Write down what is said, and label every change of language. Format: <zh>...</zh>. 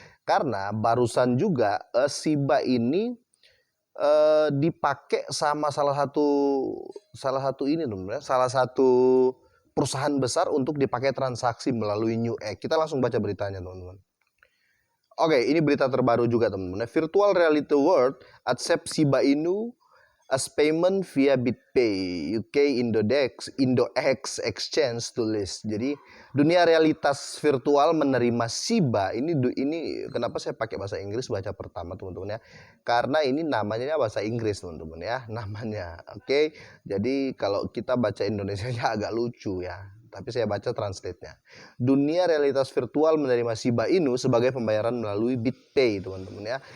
<id>Karena barusan juga Shiba ini dipakai sama salah satu ini teman-teman ya, salah satu perusahaan besar untuk dipakai transaksi melalui Newegg. Kita langsung baca beritanya teman-teman. Oke, ini berita terbaru juga teman-teman.</id> <en>Virtual Reality World accept Shiba Inu as payment via BitPay, UK Indo-X Exchange to list.</en> <id>Jadi dunia realitas virtual menerima Shiba. Ini kenapa saya pakai bahasa Inggris baca pertama teman-teman ya? Karena ini namanya bahasa Inggris teman-teman ya, namanya. Oke. Jadi kalau kita baca Indonesianya agak lucu ya. Tapi saya baca translate-nya. Dunia realitas virtual menerima Shiba Inu sebagai pembayaran melalui BitPay, teman-teman ya.</id>